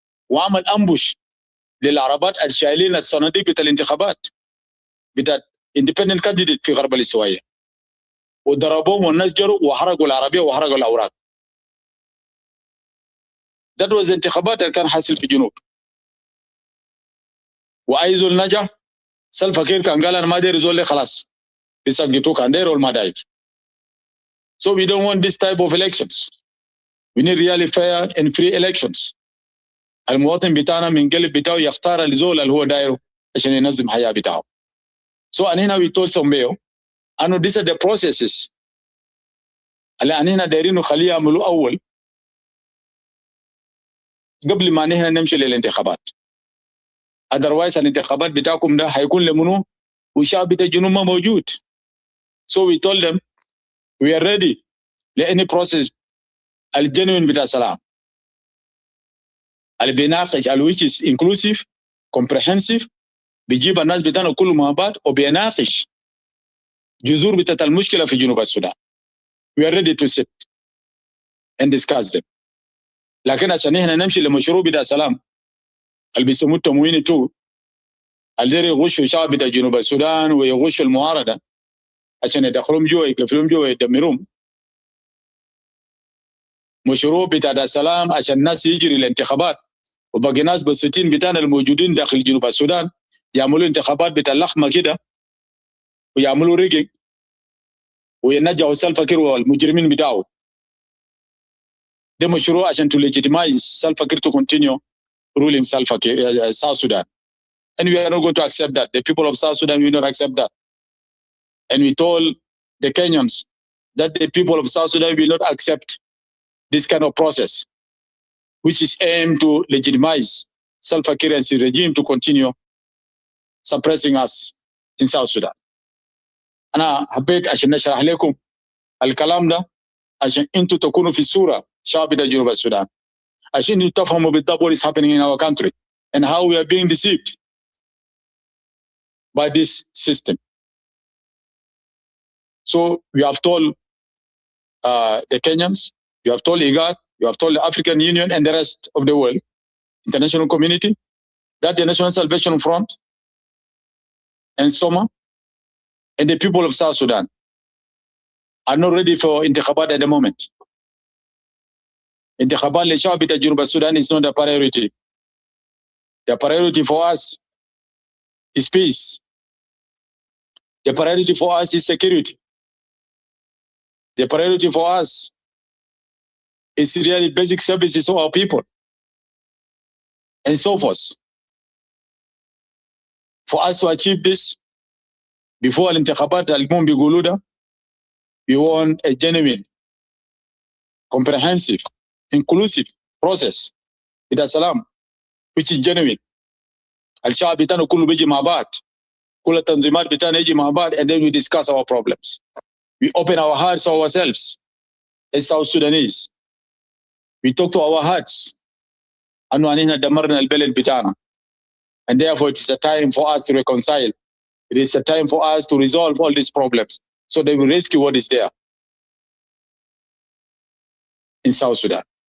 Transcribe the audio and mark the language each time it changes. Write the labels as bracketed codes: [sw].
[ar] وعمل امبوش للعربات الشايلين الصناديق بتاع الانتخابات بتاع [en] independent candidate [ar] في غرب الاستوائية، وضربوهم والناس جروا وحرقوا العربية وحرقوا الأوراق. ده [en] was [ar] الانتخابات اللي كان حاصل في الجنوب. وأي زول نجح سلفا كير كان قال أنا ما داير زول خلاص بيسقطوه كان داير ولا ما داير. [en] So we don't want this type of elections. We need really fair and free elections. [ar] المواطن بتاعنا من قلب بتاعه يختار الزول اللي هو دايره عشان ينظم حياة بتاعه. [en] So [ar] أنا هنا [en] we told Sombeo [ar] أنه [en] these are the processes [ar] اللي أنا هنا دايرين نخليه يعملوا أول قبل ما نحن نمشي للانتخابات. [en] otherwise [ar] الانتخابات بتاعكم ده هيكون لمنو والشعب بتاع الجنوب ما موجود. [en] So we told them we are ready [ar] لأني [en] process [ar] الجنوين بتاع السلام اللي بيناقش [en] which is inclusive comprehensive [ar] بيجيب الناس بتاعنا كلهم مع بعض وبيناقش جذور بتاعت المشكلة في جنوب السودان. [en] We are ready to sit and discuss them. [ar] لكن عشان احنا نمشي لمشروع بتاع السلام اللي بيسموه التموين 2 اللي يغشوا شعب بتاع جنوب السودان ويغشوا المعارضة عشان يدخلهم جوا يقفلهم جوا يدمرهم. مشروع بتاع السلام عشان الناس يجري الانتخابات وباقي ناس بسيطين بتاعنا الموجودين داخل جنوب السودان يعملوا انتخابات بتاع اللخمة كده ويعملوا ريجينج وينجحوا سلفا كير والمجرمين بتاعه. ده مشروع عشان [en] to legitimize Salva Kiir to continue ruling South Sudan. And we are not going to accept that. The people of South Sudan will not accept that. And we told the Kenyans that the people of South Sudan will not accept this kind of process, which is aimed to legitimize Salva Kiir and his regime to continue suppressing us in South Sudan. [ar] أنا حبيت عشان نشرح لكم الكلام ده عشان انتوا تكونوا في الصورة شعب جنوب السودان عشان تفهموا بالضبط [en] what is happening in our country and how we are being deceived by this system. So we have told the Kenyans, we have told IGAD, we have told the African Union and the rest of the world, international community, that the National Salvation Front and SOMA and the people of South Sudan are not ready for [ar] intikhabat [en] at the moment. [ar] Intikhabat للشعب بتاع جنوب السودان [en] is not a priority. The priority for us is peace. The priority for us is security. The priority for us is really basic services to our people and so forth. For us to achieve this, before [ar] الانتخابات المهم بيقولوا ده, [en] we want a genuine, comprehensive, inclusive process [ar] بتاع السلام [en] which is genuine. [ar] الشعب بتاعنا كله بيجي مع بعض, كل التنظيمات بتاعنا يجي مع بعض, [en] and then we discuss our problems. We open our hearts to ourselves as South Sudanese. We talk to our hearts [ar] أنه أننا دمرنا البلد بتاعنا, [en] and therefore it is a time for us to reconcile. It is a time for us to resolve all these problems so that we rescue what is there in South Sudan.